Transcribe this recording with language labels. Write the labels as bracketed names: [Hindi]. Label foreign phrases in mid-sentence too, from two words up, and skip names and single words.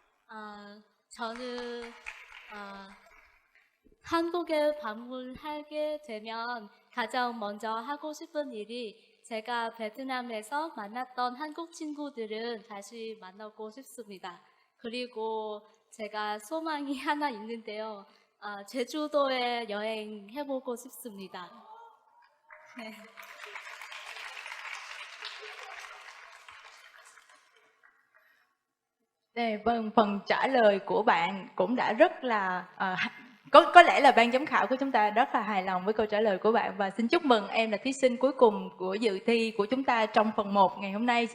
[Korean] 저는 한국에 방문하게 되면 가장 먼저 하고 싶은 일이 제가 베트남에서 만났던 한국 친구들은 다시 만나고 싶습니다. 그리고 제가 소망이 하나 있는데요. 제주도에 여행해보고 싶습니다. 네. [Vietnamese] Dạ, vâng, phần trả lời của bạn cũng đã rất là có lẽ là ban giám khảo của chúng ta rất là hài lòng với câu trả lời của bạn và xin chúc mừng em là thí sinh cuối cùng của dự thi của chúng ta trong phần 1 ngày hôm nay.